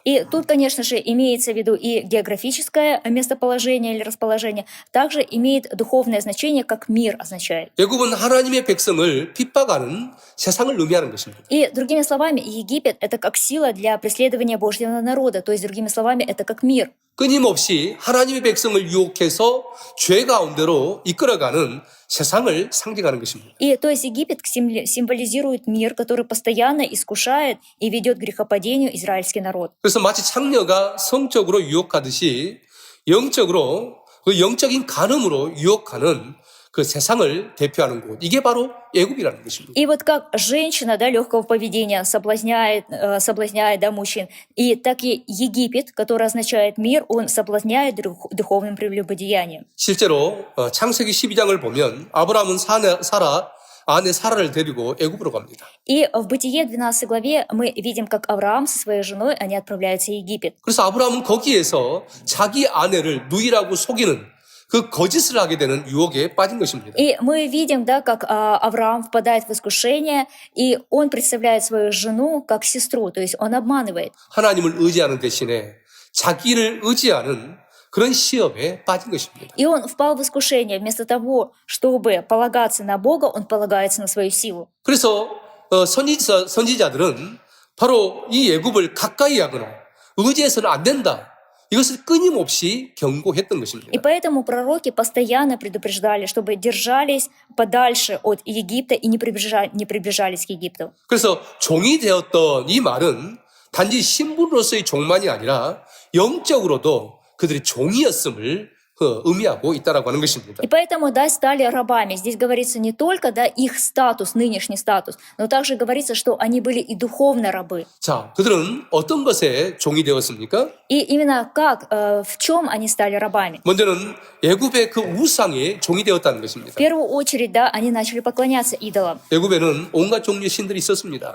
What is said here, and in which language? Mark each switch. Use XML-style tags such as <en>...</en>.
<ru>И тут, конечно же, имеется в виду и географическое местоположение или расположение, также имеет духовное значение, как мир означает.</ru> <ko>애굽은 하나님의 백성을 핍박하는 세상을 의미하는 것입니다.</ko> <ru>И, другими словами, Египет — это как сила для преследования Божьего народа, то есть, другими словами, это как мир.</ru> <ko>끊임없이 하나님의 백성을 유혹해서 죄 가운데로 이끌어가는 세상을 상징하는 것입니다.</ko> <ru>И, то есть, Египет символизирует мир, который постоянно искушает и ведет к грехопадению израильский народ.</ru> <ko>그래서 마치 창녀가 성적으로 유혹하듯이 영적으로 그 영적인 간음으로 유혹하는 그 세상을 대표하는 곳. 이게 바로 애굽이라는 것입니다.</ko> <ru>И вот как женщина, да, легкого поведения соблазняет, да, мужчин, и так и Египет, который означает мир, он соблазняет духовным прелюбодеянием.</ru> <ko>실제로 창세기 12장을 보면 아브라함은 아내 사라를 데리고 애굽으로 갑니다.</ko> <ru>И в Бытие 12 главе мы видим, как Авраам со своей женой, они отправляются в Египет.</ru> <ko>그래서 아브라함은 거기에서 자기 아내를 누이라고 속이는 그 거짓을 하게 되는 유혹에 빠진 것입니다.</ko> <ru>И мы видим, да, как Авраам впадает в искушение, и он представляет свою жену как сестру, то есть он обманывает.</ru> <ko>하나님을 의지하는 대신에 자기를 의지하는 그런 시험에 빠진 것입니다.</ko> <ru>И он впал в искушение. Вместо того, чтобы полагаться на Бога, он полагается на свою силу.</ru> <ko>그래서 선지자들은 바로 이 애굽을 가까이 하거나 의지해서는 안 된다. 이것을 끊임없이 경고했던 것입니다.</ko> <ru>И поэтому пророки постоянно предупреждали, чтобы держались подальше от Египта и не приближались к Египту.</ru> <ko>그래서 종이 되었던 이 말은 단지 신분으로서의 종만이 아니라 영적으로도 그들이 종이었음을 의미하고 있다라고 하는 것입니다.</ko> <ru>И поэтому, да, стали рабами. Здесь говорится не только, да, их статус, нынешний статус, но также говорится, что они были и духовно рабы.</ru> <ko>자, 그들은 어떤 것에 종이 되었습니까?</ko> <ru>И именно как, в чем они стали рабами?</ru> <ko>먼저는 애굽의 그 우상에 종이 되었다는</ko> <ru>В</ru> <ko>것입니다.</ko> <ru>первую очередь, да, они начали поклоняться идолам.</ru> <ko>애굽에는 온갖 종류의 신들이 있었습니다.</ko>